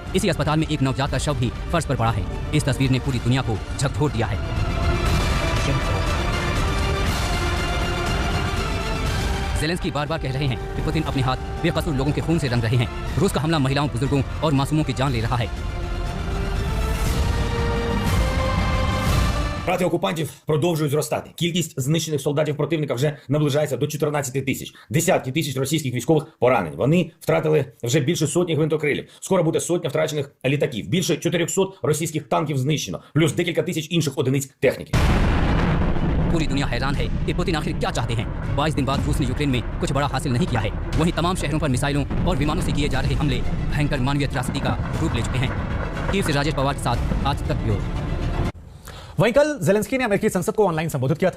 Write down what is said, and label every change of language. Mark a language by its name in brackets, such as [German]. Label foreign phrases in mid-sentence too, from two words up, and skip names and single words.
[Hindi] इसी अस्पताल में एक नवजात का शव भी फर्श पर पड़ा है। इस तस्वीर ने पूरी दुनिया को झकझोर दिया है। ज़ेलेंस्की बार-बार कह रहे हैं कि पुतिन अपने हाथ बेकसूर लोगों के खून से रंग रहे हैं। रूस का हमला महिलाओं, बुजुर्गों और मासूमों की जान ले रहा है। [Ukrainian] Втрати окупантів продовжують зростати. Кількість знищених солдатів противника вже наближається до 14 тисяч. Десятки тисяч російських військових поранені. Вони втратили вже більше сотні гвинтокрилів. Скоро буде сотня втрачених літаків. Більше 400 російських танків знищено. Плюс декілька тисяч інших одиниць техніки. [Hindi] पूरी दुनिया हैरान है कि पुतिन आखिर क्या चाहते हैं। 22 दिन बाद रूस ने यूक्रेन में कुछ बड़ा हासिल नहीं किया है। वहीं तमाम शहरों पर मिसाइलों और विमानों से किए जा रहे हमले भयंकर मानवीय त्रासदी का रूप ले चुके हैं। कीव से राजेश पवार के साथ आज तक ब्यूरो। वहीं कल जेलेंस्की ने अमेरिकी संसद को ऑनलाइन संबोधित किया था।